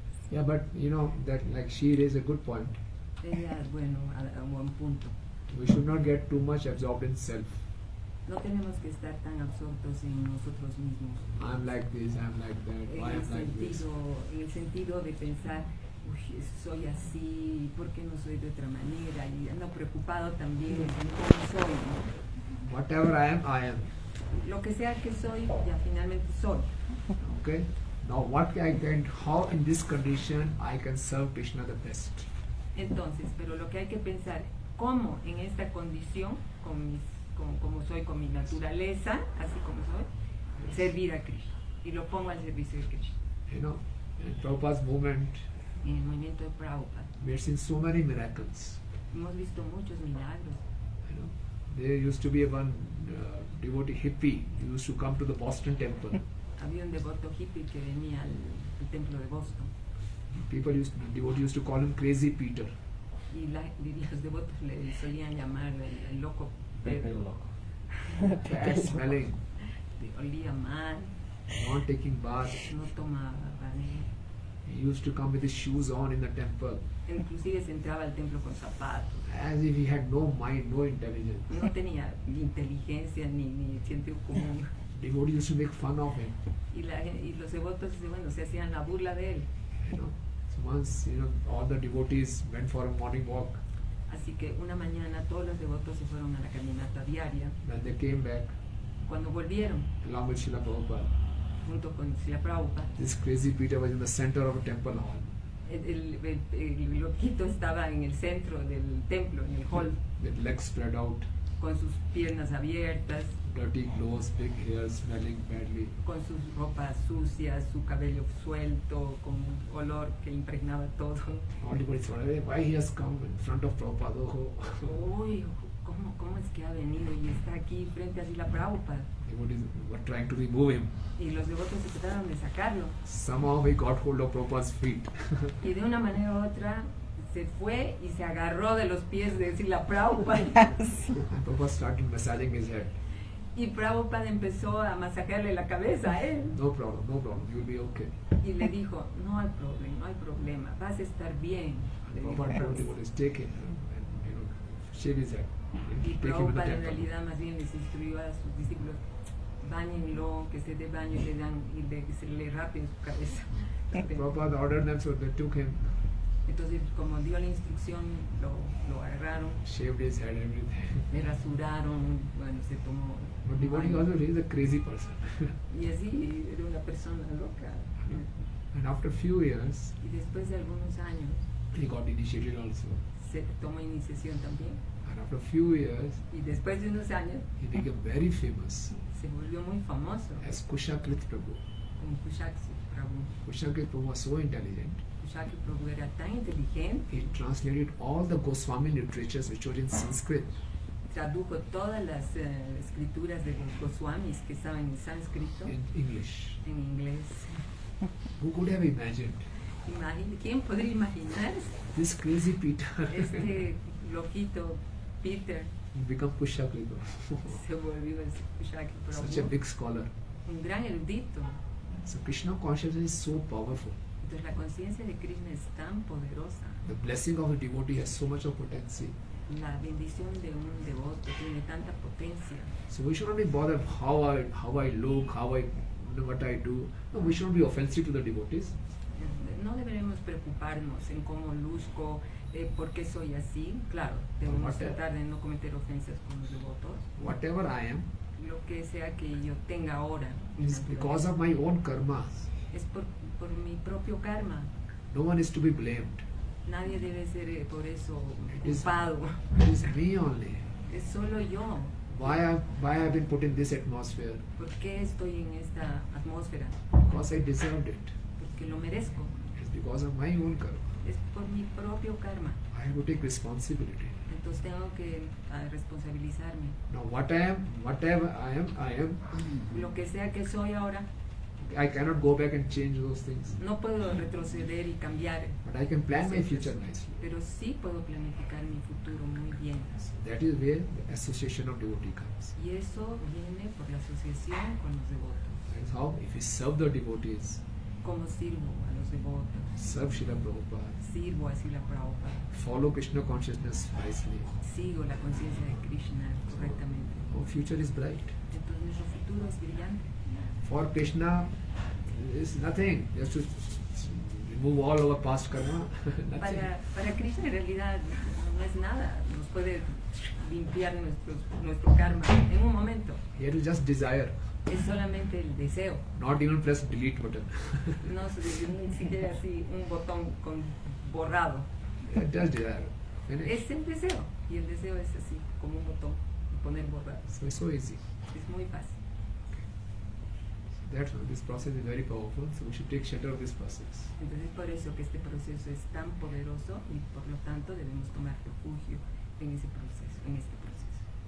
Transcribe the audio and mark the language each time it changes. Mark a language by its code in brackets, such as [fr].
[en] Yeah, but you know that like she raised a good point. [es] Ella, bueno, a un buen punto. [en] We should not get too much absorbed in self. [es] No tenemos que estar tan absortos en nosotros mismos. [en] I'm like this, I'm like that, why I'm like this. [es] En el sentido de pensar, uy, soy así, ¿por qué no soy de otra manera? Y ando preocupado también en cómo soy, ¿no? [en] Whatever I am. [es] Lo que sea que soy, ya finalmente soy. [en] Okay? Now what I can, how in this condition I can serve Krishna the best. [es] Entonces, pero lo que hay que pensar, ¿cómo en esta condición, como soy, con mi naturaleza, así como soy, servir a Krishna? Y lo pongo al servicio de Krishna. [en] You know, in Prabhupada's movement, [es] En el movimiento de Prabhupada [en] we have seen so many miracles. [es] hemos visto muchos milagros. [en] You know, There used to be one devotee hippie who used to come to the Boston temple. [es] Había un devoto hippie que venía al templo de Boston [en] Devotees used to call him Crazy Peter. [es] y los devotos le solían llamar el loco Pepe Pedro. loco. [en] Bad smelling, [es] Olía mal, [en] not taking bath. [es] no tomaba baño. [en] He used to come with his shoes on in the temple, [es] Inclusive se entraba al templo con zapatos. [en] as if he had no mind, no intelligence. [es] No tenía ni inteligencia ni sentido común. [en] Devotees used to make fun of him. [es] Y los devotos, bueno, se hacían la burla de él. [en] You know. So once, all the devotees went for a morning walk. [es] Así que una mañana todos los devotos se fueron a la caminata diaria. [en] When they came back, [es] Cuando volvieron, [en] along with Srila Prabhupada, [es] junto con Srila Prabhupada, [en] this Crazy Peter was in the center of a temple hall. [es] el loquito estaba en el centro del templo, en el hall, [en] With legs spread out, [es] con sus piernas abiertas, [en] dirty clothes, big hair, smelling badly. [es] con sus ropas sucias, su cabello suelto, con olor que impregnaba todo. [en] All devotees thought, "Hey, why he has come in front of Prabhupada? Oh." [es] Uy, ¿cómo es que ha venido y está aquí frente a Srila Prabhupada? [en] Devotees were trying to remove him. [es] Y los devotos se trataron de sacarlo. [en] Somehow he got hold of Prabhupada's feet. [es] Y de una manera u otra se fue y se agarró de los pies de Srila Prabhupada. [en] And Prabhupada started massaging his head. [es] Y Prabhupada empezó a masajearle la cabeza a él. [en] No problem, you'll be okay. [es] Y le dijo, no hay problema, vas a estar bien. Le dijo [en] Prabhupada told [es] Prabhupada. [en] devotees, take him and shave his head. [es] Y [en] Take him in the [es] Prabhupada en [en] temple. [es] realidad más bien les instruyó a sus discípulos, báñenlo, que se dé baño que se le rapen su cabeza. [en] Prabhupada ordered them, so they took him, [es] Entonces, como dio la instrucción, lo agarraron, [en] shaved his head and everything. [es] le rasuraron, bueno, se tomó. [en] But devotee also really is a crazy person. [es] Y así era una persona loca. [en] And after a few years, [es] Y después de algunos años, [en] he got initiated also. [es] se tomó iniciación también. [en] And after a few years, [es] Y después de unos años, [en] he became very famous [es] se volvió muy famoso [en] as Krishna Prabhu. [es] como Kushaki Prabhu. [en] Krishna Prabhu was so intelligent, [es] Kushaki Prabhu era tan inteligente, [en] he translated all the Goswami literatures which were in Sanskrit [es] tradujo todas las escrituras de los Goswamis que estaban en sánscrito, [en] in English. [es] en inglés. [en] Who could have imagined? [es] ¿Quién podría imaginar [en] This crazy Peter [es] este loquito Peter [en] become Krishna Prabhu. [es] se volvió el Kushaki [en] Such a [es] Prabhu, [en] big scholar. [es] un gran erudito? [en] So Krishna consciousness is so powerful. [es] Entonces la conciencia de Krishna es tan poderosa. [en] The blessing of a devotee has so much of potency. [es] La bendición de un devoto tiene tanta potencia. [en] So we should not be bothered how I look, what I do. No, we should not be offensive to the devotees. [es] No deberemos preocuparnos en cómo luzco, por qué soy así. Claro, debemos tratar de no cometer ofensas con los devotos. [en] Whatever I am [es] Lo que sea que yo tenga ahora [en] is because of my own karma. [es] es por mi propio karma. [en] No one is to be blamed. [es] Nadie debe ser por eso [en] It is- [es] culpado. [en] It is me only. [es] Es solo yo. [en] Why I've been put in this atmosphere? [es] ¿Por qué estoy en esta atmósfera? [en] Because I deserved it. [es] Porque lo merezco. [en] It's because of my own karma. [es] Es por mi propio karma. [en] I have to take responsibility. [es] Entonces tengo que responsabilizarme. [en] Now whatever I am, [es] Lo que sea que soy ahora, [en] I cannot go back and change those things. [es] no puedo retroceder y cambiar, [en] But I can plan my future nicely. [es] pero sí puedo planificar mi futuro muy bien. [en] That is where the association of devotee comes. [es] Y eso viene por la asociación con los devotos. [en] That is how, if we serve the devotees, [es] ¿Cómo sirvo a los devotos? [en] serve Srila Prabhupada, [es] Sirvo a Srila Prabhupada. [en] follow Krishna consciousness wisely, [es] Sigo la conciencia de Krishna correctamente. [en] our future is bright. [es] Entonces nuestro futuro es brillante. [en] For Krishna, is nothing. Just to remove all our past karma. Nothing. [es] Para Krishna en realidad no es nada. Nos puede limpiar nuestro karma en un momento. [en] He had to just desire, [es] Es solamente el deseo. [en] not even press delete button. [es] No ni siquiera así un botón con borrado. [en] Just desire. Finish. [es] Es el deseo. Y el deseo es así, como un botón, poner borrado. [en] So it's so easy. [es] Es muy fácil. [en] That's why this process is very powerful. So we should take shelter of this process. [es] Entonces por eso que este proceso es tan poderoso y por lo tanto debemos tomar refugio en ese proceso, en este proceso.